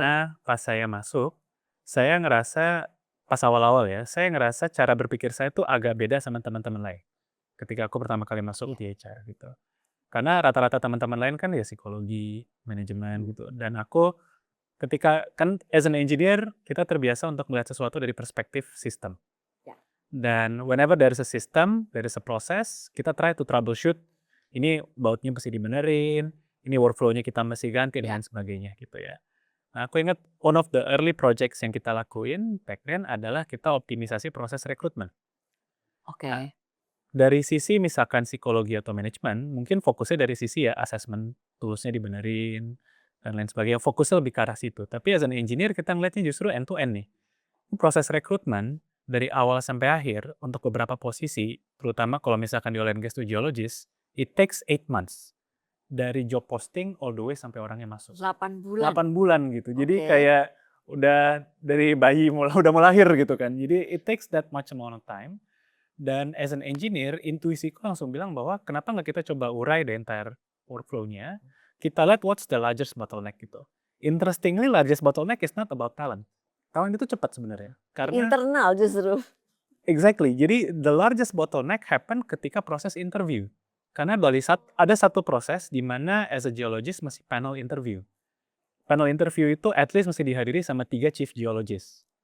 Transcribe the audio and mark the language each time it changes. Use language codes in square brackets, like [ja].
[id] Karena pas saya masuk, saya ngerasa pas awal-awal ya, saya ngerasa cara berpikir saya tuh agak beda sama teman-teman lain. Ketika aku pertama kali masuk di HR gitu. Karena rata-rata teman-teman lain kan ya psikologi, manajemen gitu. Dan aku ketika kan [en] as an engineer [id] kita terbiasa untuk melihat sesuatu dari perspektif sistem. Ya. [en] Dan whenever there is a system, there is a process, kita try to troubleshoot. [id] Ini bautnya mesti dibenerin, ini workflow-nya kita mesti ganti dan sebagainya gitu ya. Nah, aku ingat [en] one of the early projects [id] yang kita lakuin [en] back then [id] adalah kita optimisasi proses rekrutmen. Oke. Dari sisi misalkan psikologi atau manajemen, mungkin fokusnya dari sisi ya [en] assessment tools- [id] nya dibenerin dan lain sebagainya. Fokusnya lebih ke arah situ. Tapi [en] as an engineer [id] kita ngeliatnya justru [en] end to end [id] nih. Proses rekrutmen dari awal sampai akhir untuk beberapa posisi, terutama kalau misalkan di [en] oil and gas to geologist, it takes 8 months. [id] Dari [en] job posting all the way [id] sampai orangnya masuk. 8 bulan? 8 bulan gitu. Jadi Oke. kayak udah dari bayi udah mau lahir gitu kan. Jadi [en] it takes that much amount of time. [id] Dan [en] as an engineer, [id] intuisiku langsung bilang bahwa kenapa nggak kita coba urai [en] the entire workflow- [id] nya. Kita lihat [en] what's the largest bottleneck gitu. Interestingly, largest bottleneck is not about talent. [id] Talent itu cepat sebenarnya. Karena Internal justru. [en] exactly. [id] Jadi [en] the largest bottleneck happen [id] ketika proses interview. Karena ada satu proses di mana [en] as a geologist [id] masih [en] panel interview. Panel interview [id] itu [en] at least [id] mesti dihadiri sama 3 chief geologist.